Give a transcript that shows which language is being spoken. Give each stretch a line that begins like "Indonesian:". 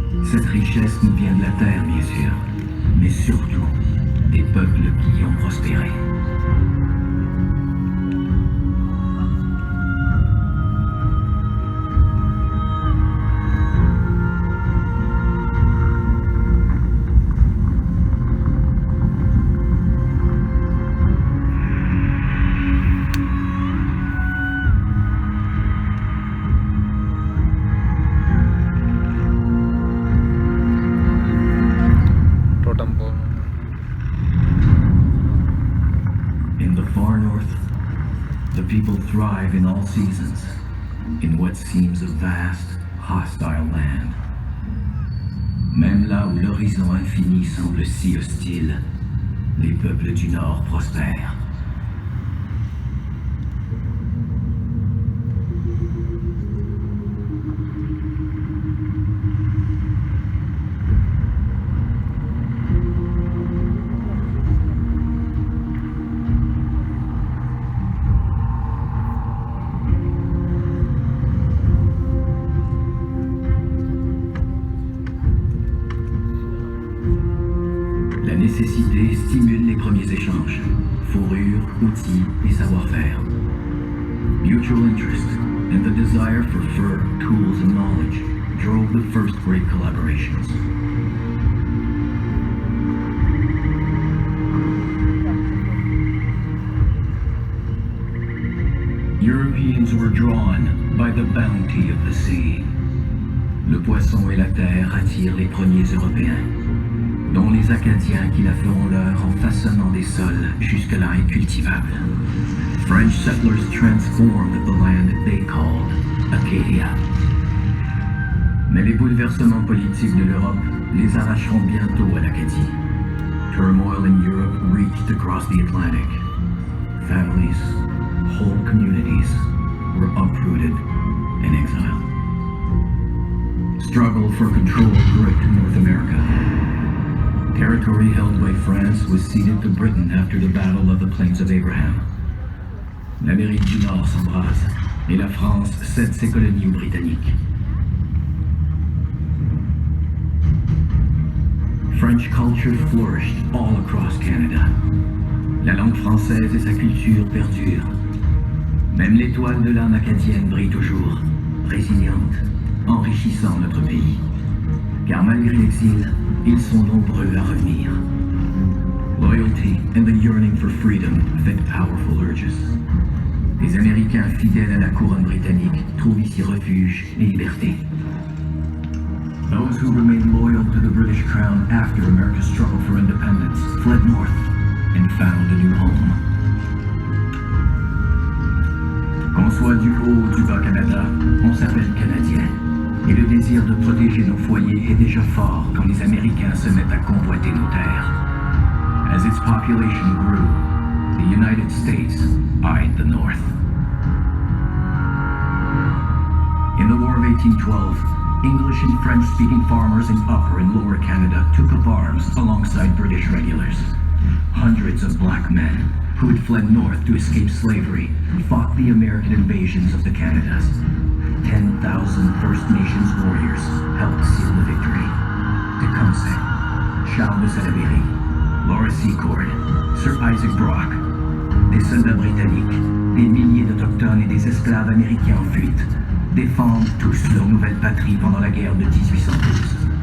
French: Cette richesse nous vient de la terre, bien sûr, mais surtout des peuples qui y ont prospéré.
English: Totem pole. In the far north, the people thrive in all seasons, in what seems a vast, hostile land.
French: Même là où l'horizon infini semble si hostile, les peuples du Nord prospèrent. La nécessité stimule les premiers échanges, fourrure, outils et savoir-faire.
English: Mutual interest and the desire for fur, tools, and knowledge drove the first great collaborations. Europeans were drawn by the bounty of the sea.
French: Le poisson et la terre attirent les premiers Européens, dont les Acadiens qui la feront leur en façonnant des sols jusque-là incultivables.
English: French settlers transformed the land they called Acadia.
French: Mais les bouleversements politiques de l'Europe les arracheront bientôt à l'Acadie.
English: Turmoil in Europe reached across the Atlantic. Families, whole communities were uprooted and exiled. struggle for control gripped North America. Territory held by France was ceded to Britain after the Battle of the Plains of Abraham.
French: L'Amérique du Nord s'embrase et la France cède ses colonies aux Britanniques.
English: French culture flourished all across Canada.
French: La langue française et sa culture perdurent. Même l'étoile de l'âme acadienne brille toujours, résiliente, enrichissant notre pays. Car malgré l'exil, ils sont nombreux à revenir.
English: Loyalty and the yearning for freedom fed powerful urges.
French: Les Américains fidèles à la couronne britannique trouvent ici refuge et liberté.
English: Those who remained loyal to the British crown after America's struggle for independence fled north and found a new home.
French: Qu'on soit du haut ou du bas Canada, on s'appelle Canadien. Et le désir de protéger nos foyers est déjà fort quand les Américains se mettent à convoiter nos terres.
English: As its population grew, the United States eyed the North. In the War of 1812, English and French-speaking farmers in Upper and Lower Canada took up arms alongside British regulars. Hundreds of black men, who had fled north to escape slavery, fought the American invasions of the Canadas. 10,000 First Nations warriors helped seal the victory.
French: Tecumseh, Charles de Salaberry, Laura Secord, Sir Isaac Brock, des soldats britanniques, des milliers d'Autochtones et des esclaves américains en fuite, défendent tous leur nouvelle patrie pendant la guerre de 1812.